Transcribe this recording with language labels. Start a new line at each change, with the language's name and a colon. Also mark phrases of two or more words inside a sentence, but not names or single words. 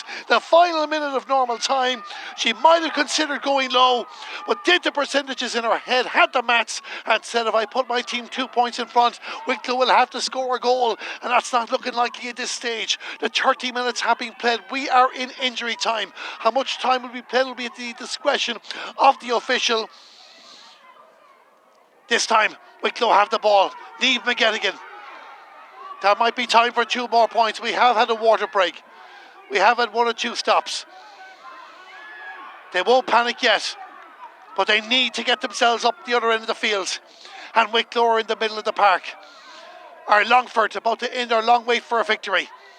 English: The final minute of normal time. She might have considered going low, but did the percentages in her head, had the maths, and said, if I put my team 2 points in front, Wicklow will have to score a goal. And that's not looking likely at this stage. The 30 minutes have been played. We are in injury time. How much time will be played will be at the discretion of the official. This time, Wicklow have the ball. Niamh McGettigan. That might be time for 2 more points. We have had a water break. We have had 1 or 2 stops. They won't panic yet, but they need to get themselves up the other end of the field. And Wicklow are in the middle of the park. Our Longford about to end their long wait for a victory.